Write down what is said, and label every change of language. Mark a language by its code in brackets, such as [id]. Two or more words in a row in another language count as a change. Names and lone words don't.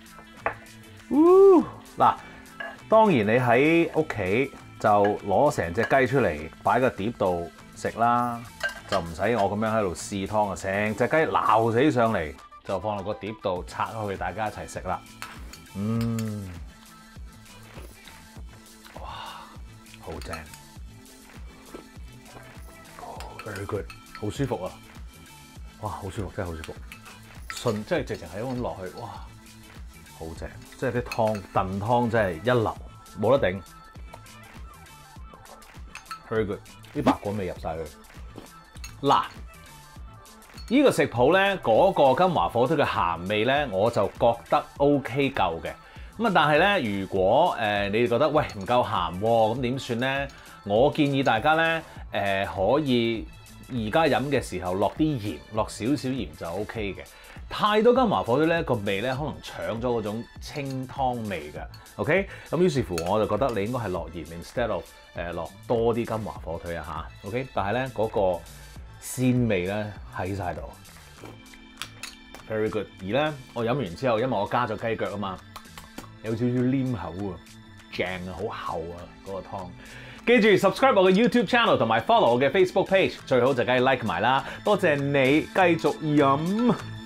[yue] 嗱，當然你喺屋企就攞成隻雞出嚟擺個碟度食啦。就唔使我咁樣喺度試湯啊！成隻雞撈死上嚟，就放落個碟度拆開去，大家一齊食啦。哇，好正 ， [en] very good， [yue] 好舒服啊！哇，好舒服，真係好舒服，順即係直情係咁落去，哇，好正！即係啲湯燉湯真係一流，冇得頂 ， [en] very good， [yue] 啲白果味入晒去。嗱，呢個食譜咧，嗰個金華火腿嘅鹹味咧，我就覺得 OK 夠嘅。咁啊，但係咧，如果你哋覺得喂唔夠鹹喎，咁點算咧？我建議大家咧可以而家飲嘅時候落啲鹽，落少少鹽就 OK 嘅。太多金華火腿咧，個味咧可能搶咗嗰種清湯味嘅。OK， 咁於是乎我就覺得你應該係落鹽 [en] instead of [yue] 落多啲金華火腿啊嚇。OK， 但係咧嗰個鮮味咧喺晒度 ， [en] very good。 [yue] 而咧我飲完之後，因為我加咗雞腳啊嘛，有少少黏口啊，正啊，好厚啊嗰個湯。記住 subscribe 我嘅 YouTube channel 同埋 follow 我嘅 Facebook page， 最好就梗係 like 埋啦。多謝你，繼續飲。